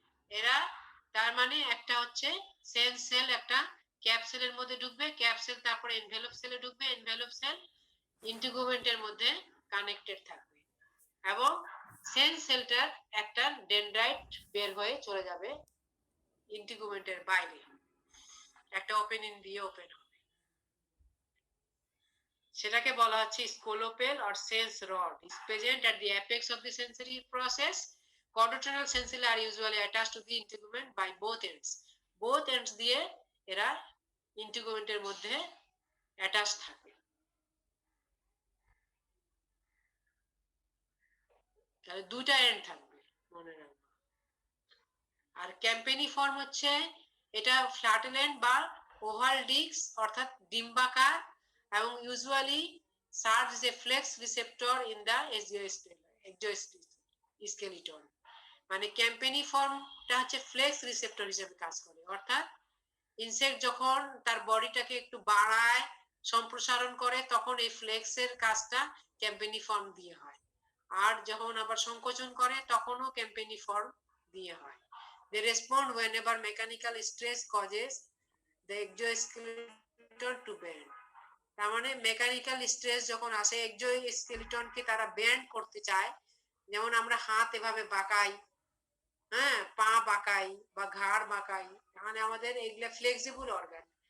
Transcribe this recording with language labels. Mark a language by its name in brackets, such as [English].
[Bangla] এরা তার মানে একটা হচ্ছে সেল একটা ক্যাপসুলের মধ্যে ঢুকবে, ক্যাপসুল তারপরে এনভেলপ সেলে ঢুকবে, এনভেলপ সেল ইন্টিগুমেন্টের মধ্যে কানেক্টেড থাকবে, এবং সেলটার একটা ডেনড্রাইট বের হয়ে চলে যাবে ইন্টিগুমেন্টের বাইরে, একটা ওপেনিং দিয়ে ওপেন হবে, সেটাকে বলা হচ্ছে স্কোলোপেল [English] or sense rod is present at the apex of the sensory process. Chordotonal sensilla are usually attached to the integument by both ends [Bangla] দিয়ে এরা ইন্টিগুমেন্টের মধ্যে অ্যাটাচ থাকে। তাহলে দুইটা এন্ড থাকবে, মনে রাখবে। আর ক্যাম্পেনিফর্ম হচ্ছে এটা ফ্ল্যাটেল্যান্ড বা ওভাল ডিস্ক, অর্থাৎ ডিম্বাকার, এবং [English] Usually serves a flex receptor in the exoskeleton. [Bangla] মানে ক্যাম্পেনিফর্মটা হচ্ছে ফ্লেক্স রিসেপ্টর হিসেবে কাজ করে, অর্থাৎ ইনসেক্ট যখন তার বডিটাকে একটু বাড়ায়, সম্প্রসারণ করে, তখন এই ফ্লেক্সের কাজটা ক্যাম্পেনিফর্ম দিয়ে হয়, আর যখন আবার সংকোচন করে তখনও ক্যাম্পেনিফর্ম দিয়ে হয়। [English] They respond whenever mechanical stress causes the exoskeleton to bend. [Bangla] তার মানে মেকানিক্যাল স্ট্রেস যখন আসে, এক্সোস্কেলিটনকে তারা বেন্ড করতে চায়, যেমন আমরা হাত এভাবে বাঁকাই, হ্যাঁ, পা বাঁকাই বা ঘাড় বাঁকাই, মানে আমাদের এগুলা ফ্লেক্সিবল অর্গান।